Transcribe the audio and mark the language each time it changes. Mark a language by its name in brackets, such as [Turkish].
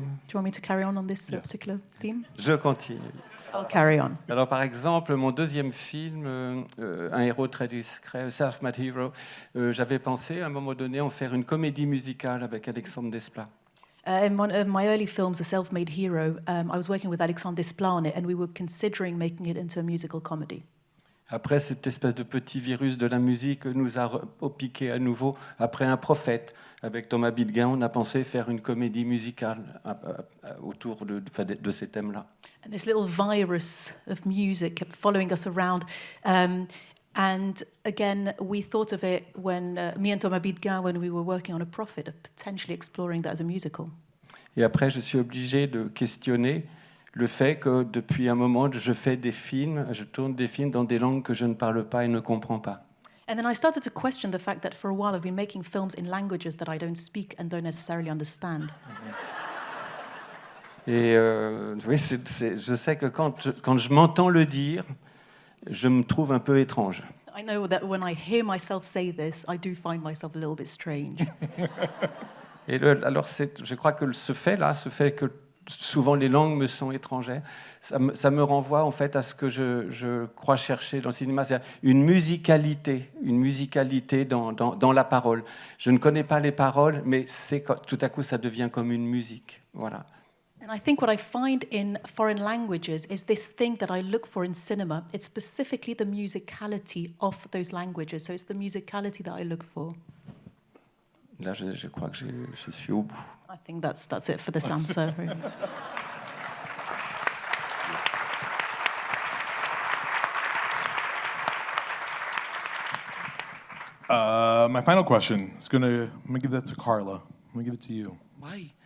[English] Do you want me to carry on this particular theme? [French] Je continue. [English] I'll carry on. [French] Alors par exemple, mon deuxième film, Un héros très discret, Self-Made Hero, j'avais pensé à un moment donné en faire une comédie musicale avec Alexandre Desplat. [English] In one of my early films, A Self-Made Hero, I was working with Alexandre Desplat on it, and we were considering making it into a musical comedy. [French] Après, cette espèce de petit virus de la musique nous a piqué à nouveau. Après Un prophète, avec Thomas Bidguin, on a pensé faire une comédie musicale autour de ces thèmes-là. [English] And this little virus of music kept following us around. And again, we thought of it when me and Thomas Bidguin, when we were working on A Prophet, of potentially exploring that as a musical. [French] Et après, je suis obligé de questionner le fait que depuis un moment, je tourne des films dans des langues que je ne parle pas et ne comprends pas. [English] And then I started to question the fact that for a while I've been making films in languages that I don't speak and don't necessarily understand. [French] Et oui, je sais que quand je m'entends le dire, je me trouve un peu étrange. [English] I know that when I hear myself say this, I do find myself a little bit strange. [French] Et alors, je crois que ce fait que souvent les langues me sont étrangères, ça me renvoie en fait à ce que je crois chercher dans le cinéma, c'est-à-dire une musicalité dans la parole. Je ne connais pas les paroles, mais tout à coup ça devient comme une musique. Voilà. [English] And I think what I find in foreign languages is this thing that I look for in cinema. It's specifically the musicality of those languages. So it's the musicality that I look for. [French] Là, je crois que je suis au bout. [English] I think that's it for this answer. Really. My final question is I'm gonna give that to Karla. I'm gonna give it to you. Why?